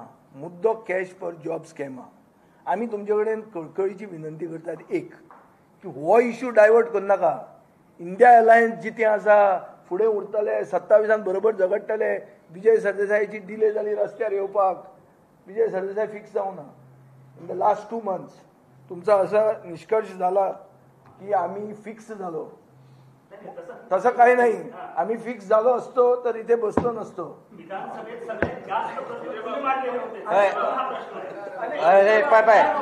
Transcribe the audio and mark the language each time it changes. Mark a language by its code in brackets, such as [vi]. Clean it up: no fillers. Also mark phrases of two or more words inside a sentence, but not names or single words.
[kok] मुद्दो [en] cash for job scam [kok] आहा. आमी तुमचे कडेन कळकळीची विनंती करतात एक की हो [en] issue divert [kok] करू नाका. इंडिया अलायन्स जितें आसा फुडें उरतले, 27 बरोबर झगडटले. विजय सरदेसायची डिले जाली रस्त्यार येवपाक, विजय सरदेसाय फिक्स जावना. [en] in the last 2 months [mr] तुमचा असा निष्कर्ष झाला की आम्ही फिक्स झालो. तसं काही नाही. आम्ही फिक्स झालो असतो तर इथे बसलो नसतो. अरे पाय